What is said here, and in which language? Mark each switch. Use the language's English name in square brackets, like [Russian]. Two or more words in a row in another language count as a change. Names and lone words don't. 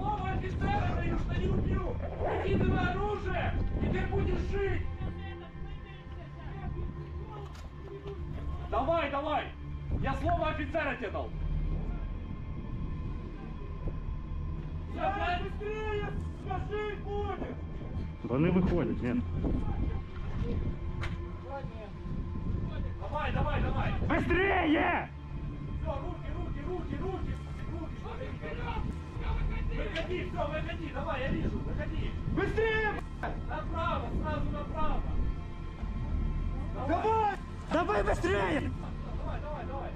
[Russian] Слово офицера даю, что не убью! Выкидывай оружие, и ты будешь жить! Давай, давай! Я слово офицера тебе дал! Быстрее! Скажи, будет! [Ukrainian] Вони виходять, ні. [Russian] Давай, давай, давай! Быстрее! Все, руки! Выходи, все, выходи, давай, я вижу, выходи! Быстрее! Направо, сразу направо! Давай! Давай быстрее! Давай!